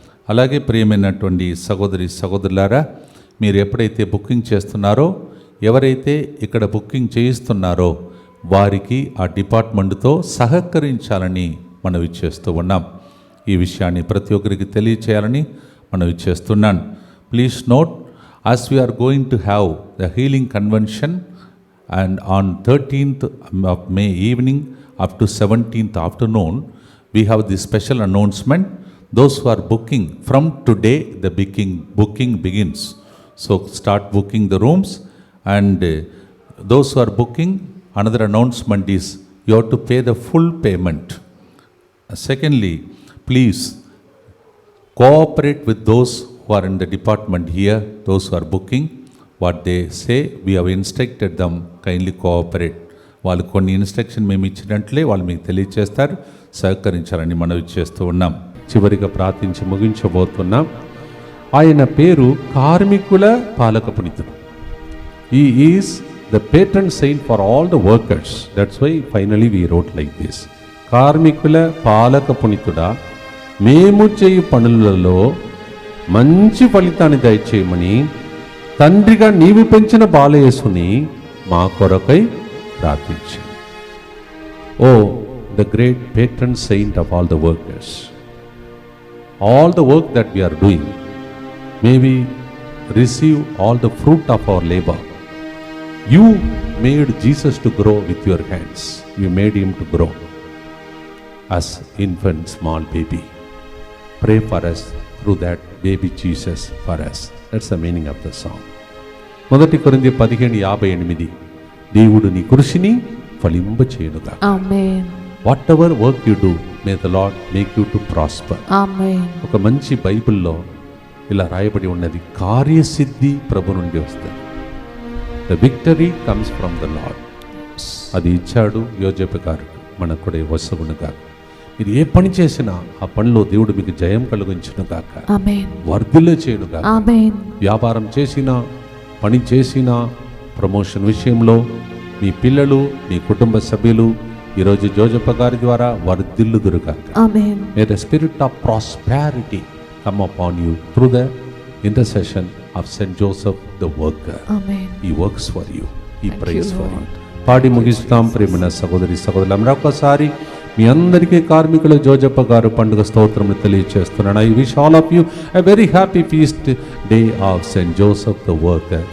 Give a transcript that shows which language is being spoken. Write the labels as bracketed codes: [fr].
[te] అలాగే ప్రియమైనటువంటి సహోదరులారా, మీరు ఎప్పుడైతే బుకింగ్ చేస్తున్నారో, ఎవరైతే ఇక్కడ బుకింగ్ చేయిస్తున్నారో వారికి ఆ డిపార్ట్మెంట్తో సహకరించాలని మనవి చేస్తూ ఉన్నాం. ఈ విషయాన్ని ప్రతి ఒక్కరికి తెలియచేయాలని మనవి చేస్తున్నాను. [en] Please note, as we are going to have the healing convention and on 13th of May evening up to 17th afternoon, we have this special announcement. Those who are booking from today, the booking begins. So start booking the rooms, and those who are booking, another announcement is you have to pay the full payment. Secondly, please cooperate with those who are in the department here, those who are booking. What they say, we have instructed them, kindly cooperate. [te] వాళ్ళు కొన్ని instruction మేము ఇచ్చినట్లే వాళ్ళు మీకు తెలియచేస్తారు, సహకరించాలని మనవి చేస్తూ ఉన్నాం. చివరిగా ప్రార్థించి ముగించబోతున్నాం. ఆయన పేరు కార్మికుల పాలక పునీతుడు. [en] He is the patron saint for all the workers. That's why finally we wrote like this. [te] కార్మికుల పాలక పునీతుడా, మేము చేయు పనులలో మంచి ఫలితాన్ని దయచేయమని తండ్రిగా నీవు పెంచిన బాలయేసుని మా కొరకై ప్రార్థించు. [en] Oh the great patron saint of all the workers, all the work that we are doing, may we receive all the fruit of our labor. You made Jesus to grow with your hands. You made him to grow as infant, small baby. Pray for us through that baby Jesus for us. That's the meaning of the song. [te] మొదటి కొరింథీ 15:58, దేవుడు నీ కృషిని ఫలింప చేయునుగా. [en] Amen. Whatever work you do, may the Lord make you to prosper. Amen. [te] ఒక మంచి బైబిల్లో ఇలా రాయబడి ఉన్నది, కార్యసిద్ధి ప్రభు నుండి వస్తుంది. [en] The victory comes from the lord. [te] అది ఇచ్చాడు యోజేపు గారు, మనకు కూడా వసగును గాక. మీరు ఏ పని చేసినా ఆ పనిలో దేవుడు మీకు జయం కలిగించును గాక, వర్ధిల్ల చేయును గాక. వ్యాపారం చేసినా, పని చేసినా, ప్రమోషన్ విషయంలో మీ పిల్లలు, మీ కుటుంబ సభ్యులు ఈరోజు జోజప్ప గారి ద్వారా వర్ధిల్లుదురు గాక. [en] May the spirit of prosperity come upon you through the intercession of Saint Joseph the worker. He works for you. He prays for you. [te] పాడి ముగిస్తాం. ప్రియమైన సహోదరులు, మరొకసారి మీ అందరికీ కార్మికుల జోజప్ప గారు పండుగ స్తోత్రములు తెలియజేస్తున్నాను. [en] I wish all of you a very happy feast day of Saint Joseph the worker.